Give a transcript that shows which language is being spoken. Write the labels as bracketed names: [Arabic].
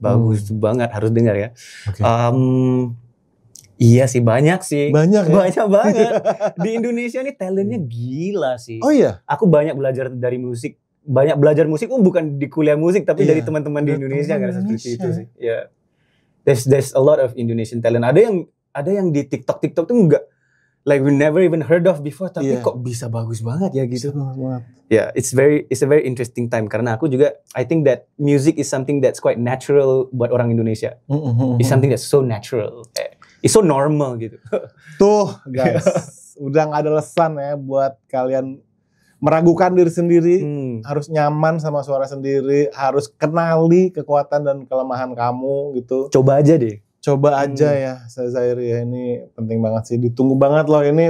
[Indonesian] Bagus banget, harus dengar ya. Okay. Iya sih, banyak sih. Banyak banget. Di Indonesia nih talentnya gila sih. Oh iya? Aku banyak belajar dari musik. Banyak belajar musik bukan di kuliah musik, tapi dari teman-teman di Indonesia kan seperti itu sih. Ya. [English] There's a lot of Indonesian talent. [Indonesian] Ada yang di TikTok tuh enggak, [English] like we never even heard of before, [Indonesian] tapi kok bisa bagus banget ya gitu. [English] It's a very interesting time [Indonesian] karena aku juga [English] I think that music is something that's quite natural [Indonesian] buat orang Indonesia. [English] It's something that's so natural. It's so normal gitu. [Indonesian] Tuh guys, udah gak ada alasan ya buat kalian meragukan diri sendiri. Harus nyaman sama suara sendiri, harus kenali kekuatan dan kelemahan kamu gitu. Coba aja deh. Coba aja ya Sazari ya, ini penting banget sih. Ditunggu banget loh ini.